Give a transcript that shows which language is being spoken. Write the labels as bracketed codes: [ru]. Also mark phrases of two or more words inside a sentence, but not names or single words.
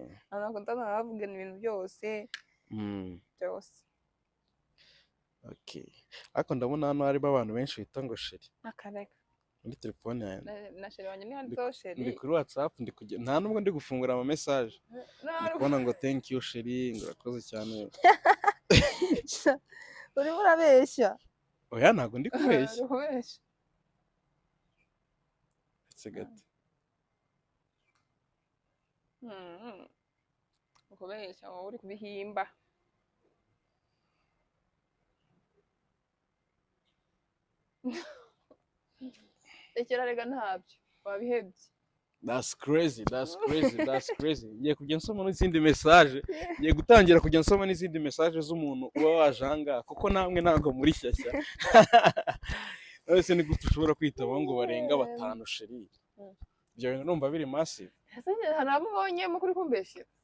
[rw] ntabwo ndavugana ibintu byose okay ariko ndabona hano harimo abantu benshi bita ngo sheri akareka muri telefone yawe na sheri wanjye ni handitseho sheri ndi kuri WhatsApp nta nubwo ndi gufungura ama message ndi kubona ngo [en] thank you [rw] sheri ngo urakoze cyane urimo urabeshya oya ntabwo ndi kubeshya etse gato ukubeshya wowe uri kubihimba rekera rega ntabyo wabihebye [en] that's crazy [rw] ngiye kujya nsoma n'izindi message ngiye gutangira kujya nsoma n'izindi message z'umuntu uba wajanga kuko namwe ntabwo muri shyashya ese ni gute ushobora kwitaba ngo barenga batanu sheri ibyo bintu numva biri massive hari ababonye mukuri kumbeshya